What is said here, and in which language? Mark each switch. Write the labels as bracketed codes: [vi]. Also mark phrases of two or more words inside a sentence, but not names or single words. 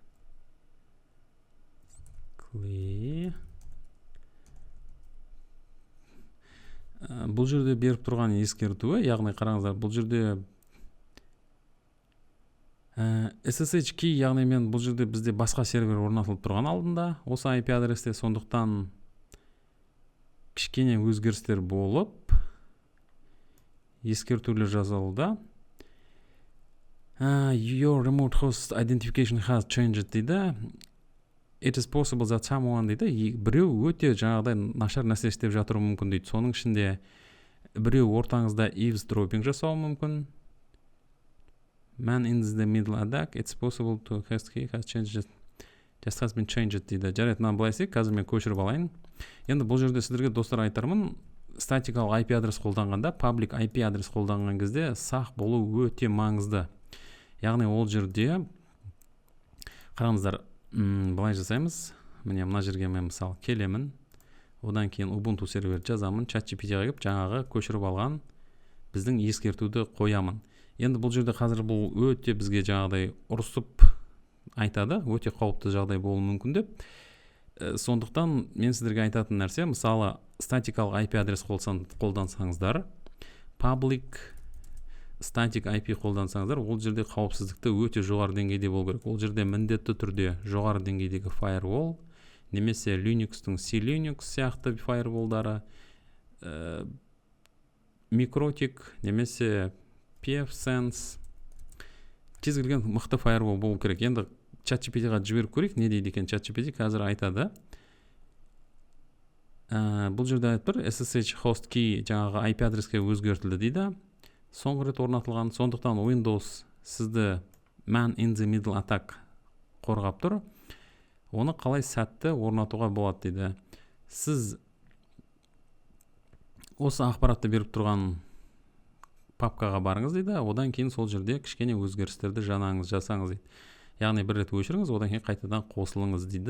[kk] Бұл жерде беріп тұрған ескертуі, яғни қараңыздар, бұл жерде SSH key, яғни мен бұл жерде бізде басқа сервер орнатылып тұрған алдында, осы IP адресте, сондықтан кішкене өзгерістер болып, ескертулер жазылуда. [en] Your remote host identification has changed дейді. It is possible that someone [kk] дейді, біреу өте жаңағыдай нашар нәрсе істеп жатыруы мүмкін дейді. Соның ішінде біреу ортаңызда eavesdropping жасауы мүмкін. [en] Man in the middle attack, it's possible to host key has changed, just has been changed дейді. [kk] Жарайды, мынаны былай істейік, қазір мен көшіріп алайын. Енді бұл жерде сіздерге достар айтармын, статикалық IP адрес қолданғанда, public IP адрес қолданған кезде сақ болу өте маңызды. Яғни ол жерде қараңыздар, былай жасаймыз. Міне мына жерге мен мысалы келемін. Одан кейін Ubuntu сервер жазамын, ChatGPT-ға келіп жаңағы көшіріп алған біздің ескертуді қоямын. Енді бұл жерде қазір бұл өте бізге жаңағыдай ұрысып айтады, өте қауіпті жағдай болуы мүмкін деп. Сондықтан мен сіздерге айтатын нәрсе, мысалы статикалық IP адрес қолдансаңыздар, [en] public static [kk] IP қолдансаңыздар, ол жерде қауіпсіздікті өте жоғары деңгейде болу керек. Ол жерде міндетті түрде жоғары деңгейдегі firewall, немесе Linux-тың C-Linux сияқты firewall-дары, Mikrotik, немесе pfSense, кез келген мықты firewall болу керек. Енді ChatGPT-ға жіберіп көрейік, не дейді екен ChatGPT қазір айтады. Бұл жерде айтып тұр, [en] SSH host key [kk] жаңағы IP адреске өзгертілді дейді. Соңғы рет орнатылған, сондықтан Windows сізді [en] man in the middle attack [kk] қорғап тұр. Оны қалай сәтті орнатуға болады дейді. Сіз осы ақпаратты беріп тұрған папкаға барыңыз дейді. Одан кейін сол жерде кішкене өзгерістерді жасаңыз дейді. Яғни бір рет өшіріңіз, одан кейін қайтадан қосылыңыз дейді.